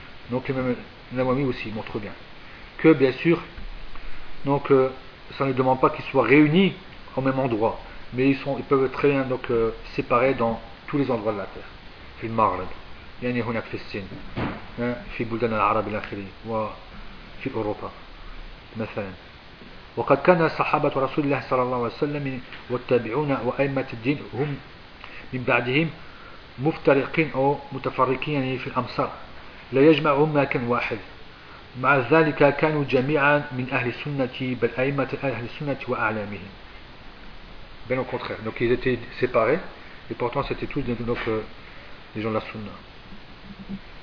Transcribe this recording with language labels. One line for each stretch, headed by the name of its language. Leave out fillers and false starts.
French: Donc même Nawami aussi montre bien que bien sûr donc ça ne demande pas qu'ils soient réunis au même endroit, mais ils peuvent très bien donc séparés dans tous les endroits de la terre.
Arabic: في المغرب يعني هناك في الصين في بلدان العرب الأخرين وفي أوروبا مثلا. وقد كان صحابة رسول الله صلى الله عليه وسلم والتابعون وأئمة الدين هم من بعدهم مفترقين أو متفرقين يعني في الأمصار لا يجمعهم مكان واحد، مع ذلك كانوا جميعا من أهل السنة بل أئمة أهل السنة وأعلامهم.
French: Bien au contraire, donc ils étaient séparés et pourtant c'était tous donc les gens de la sunna.